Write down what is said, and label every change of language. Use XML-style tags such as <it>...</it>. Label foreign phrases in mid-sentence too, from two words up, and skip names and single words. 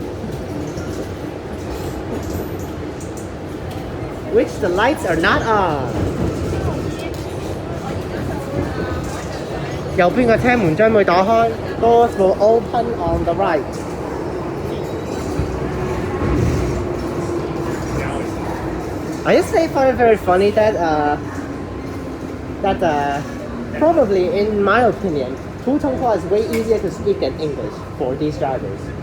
<en>Which the lights are not on.</en> <yue>右邊個車門將會打開</yue> <en>Doors will open on the right. I just find it very funny that probably in my opinion, 普通話 is way easier to speak than English for these drivers.</en>